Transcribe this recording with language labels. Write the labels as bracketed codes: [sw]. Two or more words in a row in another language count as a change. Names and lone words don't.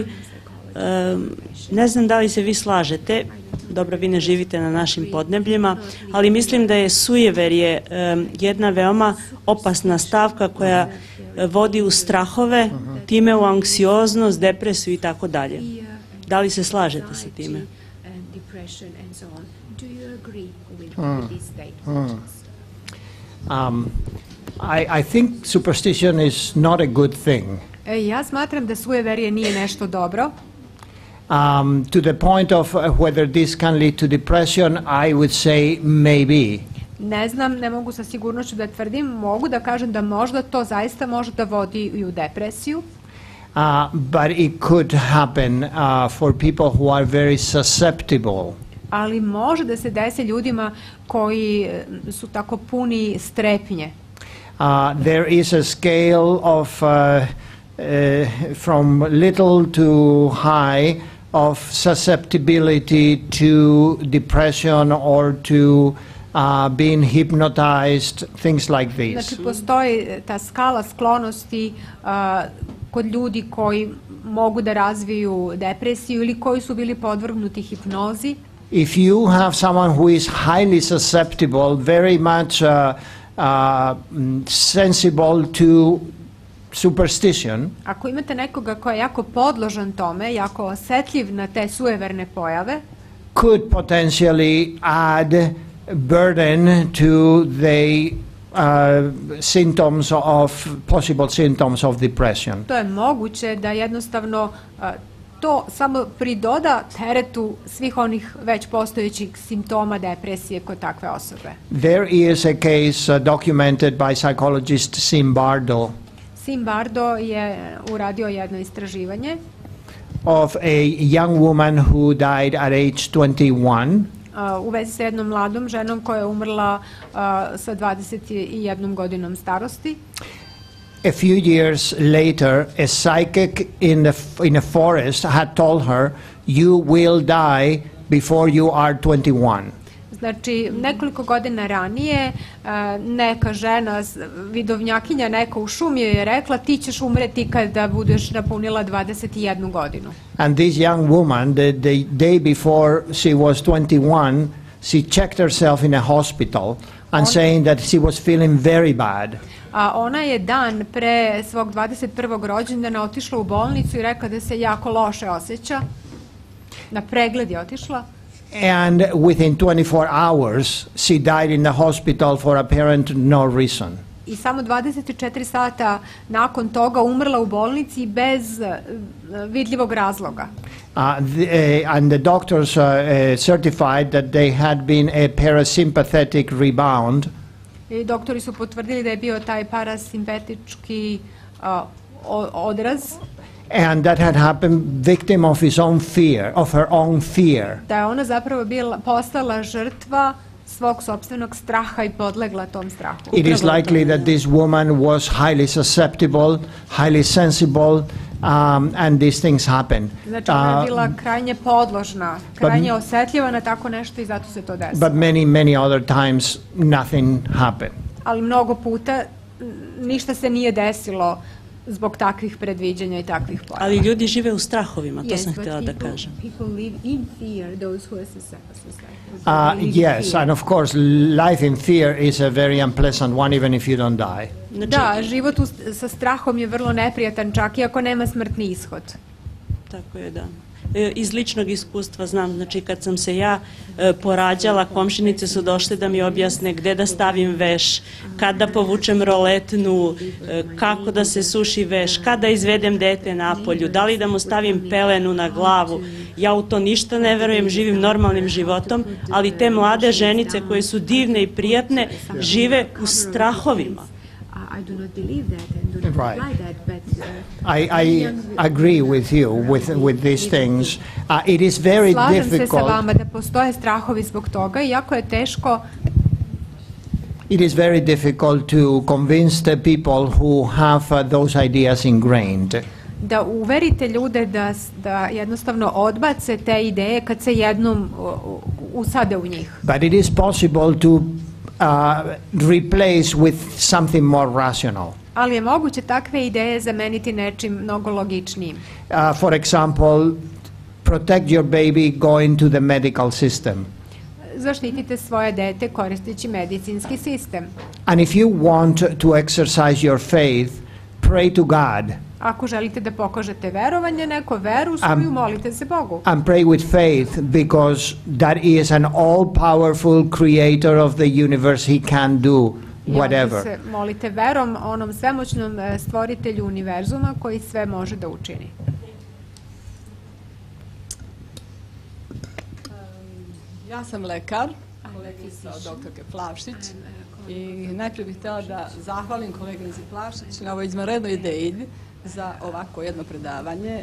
[sr] Ne znam da li se vi slažete, dobro, vi ne živite na našim podnebljima, ali mislim da je sujeverje jedna veoma opasna stavka koja vodi u strahove, time u anksioznost, depresiju i tako dalje. Da li se slažete sa time? [en] I think superstition is not a good thing. [sr] Ja smatram da sujeverje nije nešto dobro. [en] To the point of whether this can lead to depression, I would say maybe. [sr] Ne znam, ne mogu sa sigurnošću da tvrdim, mogu da kažem da možda to zaista može da vodi i u depresiju. [en] But it could happen for people who are very susceptible. [sr] Ali može da se desi ljudima koji su tako puni strepnje. [en] There is a scale of from little to high of susceptibility to depression or to being hypnotized, things like this. [sr] Znači, postoji ta skala sklonosti kod ljudi koji mogu da razviju depresiju ili koji su bili podvrgnuti hipnozi. [en] If you have someone who is highly susceptible, very much sensible to superstition, [sr] ako imate nekoga ko je jako podložan tome, jako osetljiv na te sujeverne pojave, [en] could potentially add burden to the symptoms of possible symptoms of depression. [sr] To je moguće da jednostavno to samo pridoda teretu svih onih već postojećih simptoma depresije kod takve osobe. [en] There is a case documented by psychologist Zimbardo. [sr] Zimbardo je uradio jedno istraživanje [en] of a young woman who died at age 21. [sr] U vezi sa jednom mladom ženom koja je umrla sa 21 godinom starosti. [en] A few years later, a psychic in a forest had told her, "You will die before you are 21." [sr] Znači, nekoliko godina ranije neka žena, vidovnjakinja neka u šumi je rekla ti ćeš umreti kada budeš napunila 21 godinu. [en] And this young woman, the day before she was 21, she checked herself in a hospital. and saying that she was feeling very bad. [sr] A ona je dan pre svog 21. rođendana otišla u bolnicu i rekla da se jako loše osjeća. Na pregled je otišla. [en] And within 24 hours, she died in the hospital for apparent no reason. [sr] I samo 24 sata nakon toga umrla u bolnici bez vidljivog razloga. [en] And the doctors certified that they had been a parasympathetic rebound. [sr] I doktori su potvrdili da je bio taj parasimpatički odraz. [en] And that had happened victim of his own fear, of her own fear. [sr] Da je ona zapravo postala žrtva svog sopstvenog straha i podlegla tom strahu. [en] It is likely that this woman was highly susceptible, highly sensible, and these things happen. [sr] Znači ona je bila krajnje podložna, krajnje osjetljiva na tako nešto i zato se to desilo. [en] But many other times nothing happened. [sr] Ali mnogo puta ništa se nije desilo zbog takvih predviđanja i takvih plana. Ali ljudi žive u strahovima, to sam htjela da kažem. [en] Yes, and of course life in fear is a very unpleasant one even if you don't die. [sr] Da, život sa strahom je vrlo neprijatan čak i ako nema smrtni ishod. Tako je, da. Iz ličnog iskustva znam, znači kad sam se ja porađala, komšinice su došle da mi objasne gde da stavim veš, kada povučem roletnu, kako da se suši veš, kada izvedem dete napolju, da li da mu stavim pelenu na glavu. Ja u to ništa ne verujem, živim normalnim životom, ali te mlade ženice koje su divne i prijatne žive u strahovima. [en] I do not believe that and do not apply that, but I agree with you with these things. It is very difficult. [sr] Slažem se sa vama da postoje strahovi zbog toga i jako je teško. [en] It is very difficult to convince the people who have those ideas ingrained. [sr] Da uverite ljude da jednostavno odbace te ideje kad se jednom usade u njih. [en] But it is possible to replace with something more rational. [sr] Ali je moguće takve ideje zameniti nečim mnogo logičnijim. [en] For example, protect your baby going to the medical system. [sr] Zaštitite svoje dete koristeći medicinski sistem. [en] And if you want to exercise your faith, pray to God. [sr] Ako želite da pokažete verovanje, neko veru svoju, molite se Bogu. [en] And pray with faith because that is an all-powerful creator of the universe. He can do whatever. [sr] I onda se molite verom onom svemoćnom stvoritelju univerzuma koji sve može da učini. Ja sam lekar, kolegica doktorke Plavšić, i najprije bih htjela da zahvalim koleginici Plavšić na ovoj izvanrednoj ideji za ovako jedno predavanje.